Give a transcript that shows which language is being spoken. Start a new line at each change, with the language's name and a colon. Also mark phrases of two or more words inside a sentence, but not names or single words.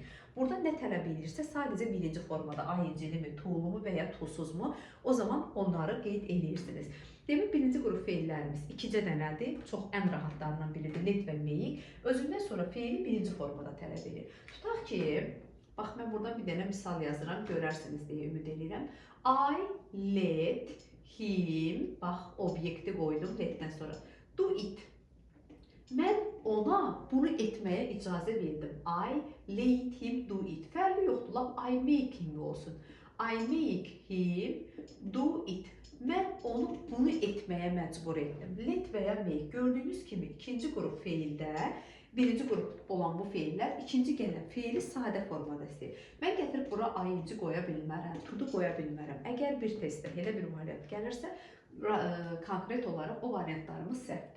Azerbaijani: Burada nə tələb edirsə, sadəcə birinci formada ING-li, to-lu və ya to-suzmu, o zaman onları qeyd edirsiniz. Demək, birinci qrup feillərimiz 2-cə dənədir, çox ən rahatlarından biridir, let və make. Özündən sonra feili birinci formada tələb edir. Tutaq ki, bax, mən burada bir dənə misal yazıram, görərsiniz deyə ümid edirəm.
English: I let him,
Azerbaijani: bax, obyekti qoydum, letdən sonra,
English: do it.
Azerbaijani: Mən ona bunu etməyə icazə verdim.
English: I let him do it.
Azerbaijani: Fərqi yoxdur, lap
English: I make him
Azerbaijani: olsun.
English: I make him do it.
Azerbaijani: Mən onu bunu etməyə məcbur etdim. Let və ya make. Gördüyünüz kimi ikinci qrup feildə, birinci qrup olan bu feillər, ikinci gələn feili sadə formada istəyir. Mən gətirib bura ING qoya bilmərəm, to-du qoya bilmərəm. Əgər bir testdə elə bir variant gəlirsə, konkret olaraq o variantlarımız səhvdir.